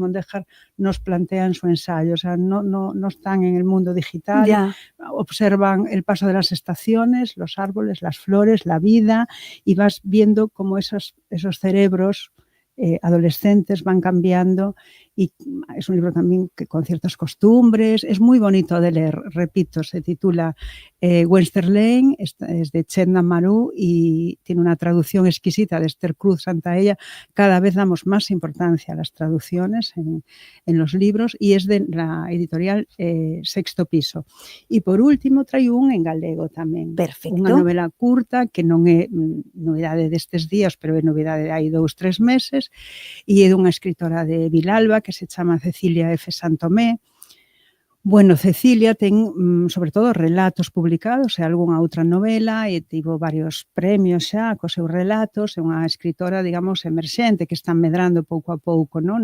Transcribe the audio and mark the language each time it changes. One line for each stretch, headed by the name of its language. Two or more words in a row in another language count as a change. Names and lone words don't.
Spanish: Mondéjar nos plantea en su ensayo, o sea, no están en el mundo digital, observan el paso de las estaciones, los árboles, las flores, la vida, y vas viendo cómo esos cerebros adolescentes van cambiando, y es un libro también que con ciertas costumbres, es muy bonito de leer, repito, se titula Westerlein, es de Chenda Maru y tiene una traducción exquisita de Esther Cruz Santaella. Cada vez damos más importancia a las traducciones en los libros y es de la editorial Sexto Piso.
Galician: E por último traigo un en galego tamén. Perfecto. Unha novela curta que non é novidade destes días, pero é novidade de hai 2-3 meses e é dunha escritora de Vilalba que se chama Cecilia F. Santomé. Bueno, Cecilia ten sobre todo relatos publicados e algunha outra novela e tivo varios premios xa cos seus relatos, é unha escritora, digamos, emerxente que está medrando pouco a pouco, non?